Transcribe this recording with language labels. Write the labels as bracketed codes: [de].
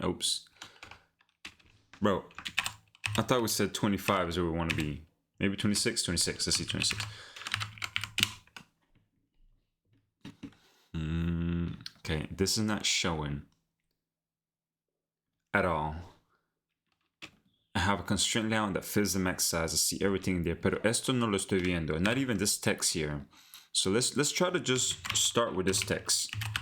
[en] Oops, bro, I thought we said 25 is where we want to be. Maybe 26. Let's see, 26. Okay, this is not showing at all. I have a constraint layout that fills the max size. I see everything there, [es] pero esto no lo estoy viendo. [en] Not even this text here. So let's try to just start with this text.